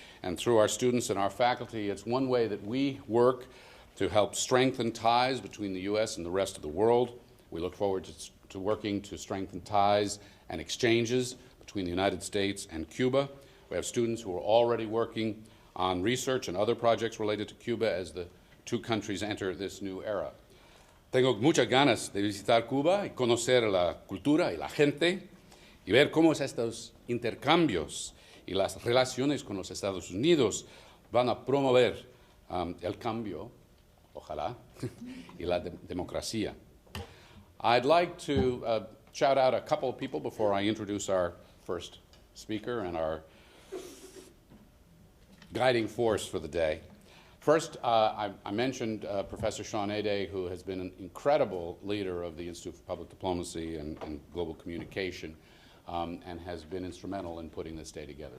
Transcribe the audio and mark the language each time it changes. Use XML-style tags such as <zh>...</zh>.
<en>And through our students and our faculty, it's one way that we work to help strengthen ties between the U.S. and the rest of the world. We look forward to working to strengthen ties and exchanges between the United States and Cuba. We have students who are already working on research and other projects related to Cuba as the two countries enter this new era.</en> <es>Tengo muchas ganas de visitar Cuba y conocer la cultura y la gente y ver cómo estos intercambios y las relaciones con los Estados Unidos van a promover el cambio, ojalá, y la democracia.</es> <en>I'd like to shout out a couple of people before I introduce our first speaker and our guiding force for the day. First, I mentioned Professor Sean Aday, who has been an incredible leader of the Institute for Public Diplomacy and Global Communication and has been instrumental in putting this day together.</en>